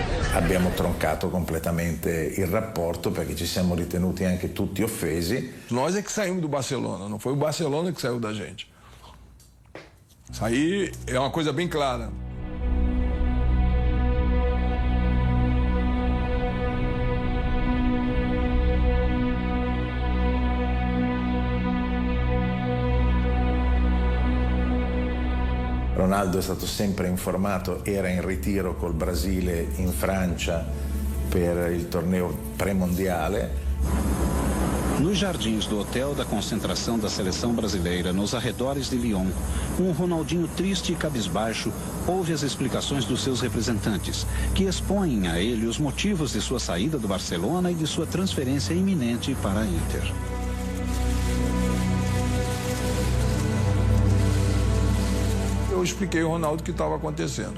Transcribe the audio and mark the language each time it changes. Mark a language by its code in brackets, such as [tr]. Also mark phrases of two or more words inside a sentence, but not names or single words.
[it] abbiamo troncato completamente il rapporto perché ci siamo ritenuti anche tutti offesi. [pt] Nós é que saímos do Barcelona, não foi o Barcelona que saiu da gente. Isso aí é uma coisa bem clara. [it] Ronaldo è stato sempre informato, era in ritiro col Brasile in Francia per il torneo pré-mondiale. [pt] Nos jardins do hotel da concentração da seleção brasileira, nos arredores de Lyon, Ronaldinho triste e cabisbaixo ouve as explicações dos seus representantes, que expõem a ele os motivos de sua saída do Barcelona e de sua transferência iminente para a Inter. Eu expliquei ao Ronaldo o que estava acontecendo.